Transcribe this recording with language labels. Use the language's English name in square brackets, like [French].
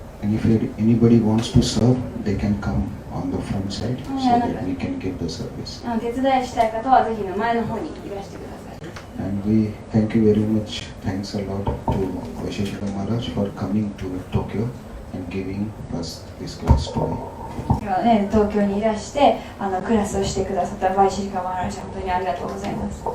[English] And if anybody wants to serve, they can come on the front side so that we can give the service. [Japanese] 手伝いしたい方はぜひ前の方にいらしてください。 [English] And we thank you very much. Thanks a lot to Vaisesika Maharaj for coming to Tokyo and giving us this class today. [Japanese] 今日ね、東京にいらしてクラスをしてくださったバイシリカマハラジ、本当にありがとうございます。